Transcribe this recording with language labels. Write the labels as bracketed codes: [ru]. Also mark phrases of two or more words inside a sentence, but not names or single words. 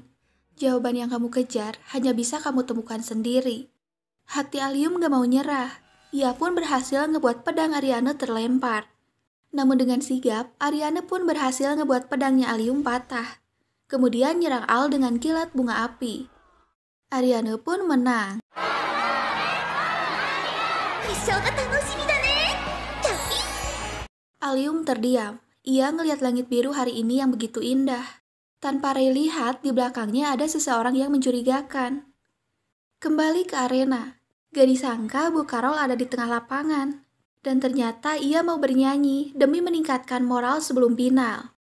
[id] Jawaban yang kamu kejar hanya bisa kamu temukan sendiri. Hati Allium gak mau nyerah. Ia pun berhasil ngebuat pedang Ariane terlempar. Namun dengan sigap, Ariane pun berhasil ngebuat pedangnya Allium patah. Kemudian nyerang Al dengan kilat bunga api. Ariane pun menang. [ja] 決勝が楽しみだねキャピ [id] Allium terdiam. Ia ngelihat langit biru hari ini yang begitu indah. Tanpa Ray lihat, di belakangnya ada seseorang yang mencurigakan. Kembali ke arena. Gak disangka Bu Carol ada di tengah lapangan. Dan ternyata ia mau bernyanyi demi meningkatkan moral sebelum final.